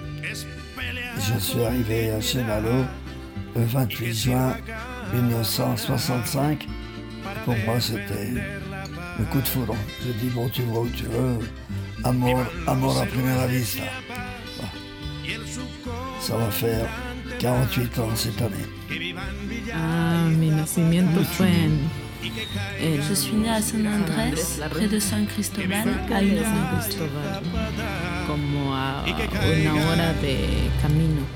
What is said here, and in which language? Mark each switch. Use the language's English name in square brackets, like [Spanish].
[French] Je suis arrivé à Chenalo le 28 juin 1965. Pour moi, c'était le coup de foudre. J'ai dit, bon, tu vois où tu veux, amour, amour à première [Spanish] vista. [French] Ça va faire 48 ans cette année. [Spanish] Ah, mes nacimientos fueron. [French] Je suis née à San Andrés, près de San Cristóbal, à une heure de Cristóbal. [Spanish] Como a una hora de camino.